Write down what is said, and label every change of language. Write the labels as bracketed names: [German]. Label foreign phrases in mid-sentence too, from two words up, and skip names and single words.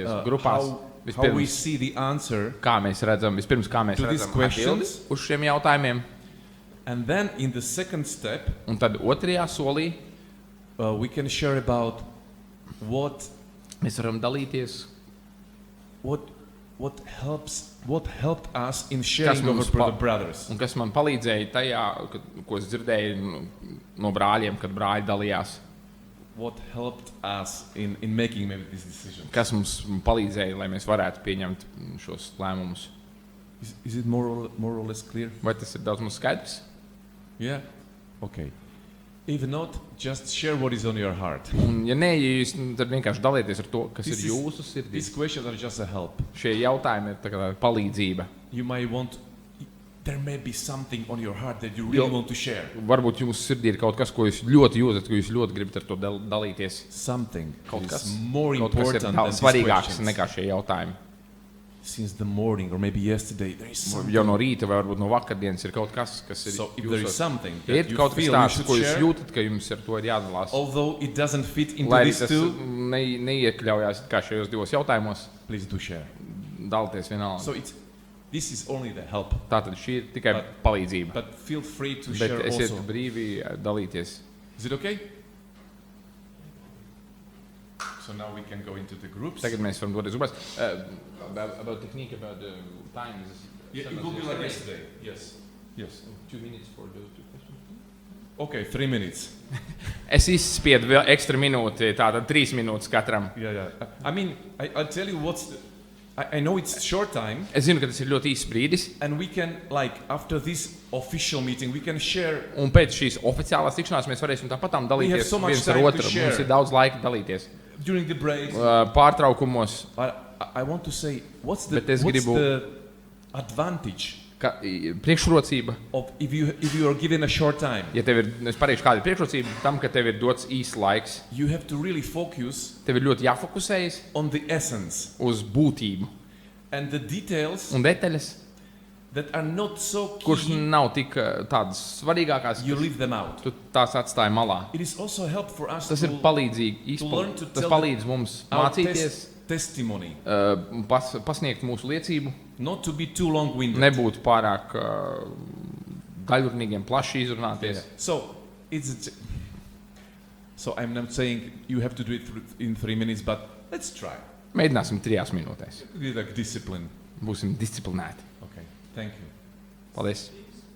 [Latvian] Uh, grupās. [English] how we [Latvian] Vispirms, [English] see the answer, [Latvian] kā mēs redzam [English] To these [Latvian] atbildi [English] questions. [Latvian] uz šiem jautājumiem, [English] and then in the second step, [Latvian] un tad otrajā solī [English] we can share about what [Latvian] mēs varam dalīties, [English] what helped us in sharing [Latvian] mums [English] our brother brothers. [Latvian] Un kas man palīdzēja tajā, ko es dzirdēju no brāļiem, kad brāļi dalījās. [English] What helped us in making maybe this decision. [Latvian] Kas mums palīdzēja, lai mēs varētu pieņemt šos lēmumus. [English] Is it more or less clear? [Latvian] Vai tas ir daudz mums skaidrs? [English] Yeah? Okay. If not, just share what is on your heart. [Latvian] Un, ja nē, jūs tad vienkārši dalieties ar to, kas ir jūsu sirdī. [English] These questions are just a help. [Latvian] Šie jautājumi ir tā kā palīdzība. [English] There may be something on your heart that you really want to share. [Latvian] Varbūt jūsu sirdī ir kaut kas, ko jūs ļoti jūtat, ko jūs ļoti gribat ar to dalīties. [English] Something [Latvian] Kaut kas [English] more important than these [Latvian] svarīgāks [English] questions. [Latvian] nekā šie jautājumi. [English] Since the morning or maybe yesterday, there is something. [Latvian] Jau no rīta vai varbūt no vakardienas ir kaut kas, kas ir [English] So if there is something [Latvian] ja [English] that [Latvian] ir [English] you [Latvian] kaut kas [English] feel you [Latvian] tāds, [English] should [Latvian] ko jūs [English] share, [Latvian] jūtat, ka jums ar to ir jādalās. [English] although it doesn't fit into [Latvian] Lai [English] these [Latvian] tas [English] two, [Latvian] neiekļaujās kā šajos divos jautājumos, [English] please do share. [Latvian] dalieties vienalga. [English] So this is only the help, [Latvian] Tātad šī ir tikai palīdzība. [English] but feel free to [Latvian] Bet [English] share [Latvian] esiet [English] also. [Latvian] brīvi dalīties. [English] Is it okay? So now we can go into the groups. [Latvian] Tagad mēs varam doties grupās. [English] About technique, about the times. Yeah, it will be like yesterday. Yes. Yes. 2 minutes for those two questions. Okay, 3 minutes. [Latvian] Es izspiedu vēl ekstra minūti, tātad 3 minūtes katram. [English] Yeah. I mean, I'll tell you I know it's short time, [Latvian] Es zinu, ka tas ir ļoti īsts brīdis, [English] and we can, after this official meeting, we can share. [Latvian] un pēc šīs oficiālās tikšanās mēs varēsim tāpatām [English] We have [Latvian] dalīties [English] so much [Latvian] viens ar [English] time to [Latvian] otru. [English] share. [Latvian] Mums ir daudz laika dalīties. [English] During the breaks. [Latvian] Pārtraukumos, [English] I want to say, what's [Latvian] Bet es gribu- [English] the advantage [Latvian] priekšrocība, [English] of if you are given a short time? [Latvian] ja tev ir, es pateikšu, kāda ir priekšrocība tam, ka tev ir dots īsts laiks. [English] You have to really focus [Latvian] Tev ir ļoti jāfokusējas [English] on the essence [Latvian] uz būtību [English] and the details [Latvian] un detaļas, [English] that are not so [Latvian] kuras [English] key. [Latvian] nav tik tādas svarīgākās, [English] You leave them out. [Latvian] tu tās atstāji malā. [English] It is also help for us [Latvian] Tas ir palīdzīgi, [English] learn to [Latvian] tas [English] tell [Latvian] palīdz mums [English] our [Latvian] mācīties, [English] testimony, [Latvian] pasniegt mūsu liecību, [English] not to be too long-winded. [Latvian] nebūt pārāk daļrunīgiem, plaši izrunāties. [English] So I'm not saying you have to do it in 3 minutes, but let's try. [Latvian] Mēģināsim 3 minūtēs. [English] Be like discipline. [Latvian] Būsim disciplinēti. [English] Okay. Thank you. [Latvian] Paldies!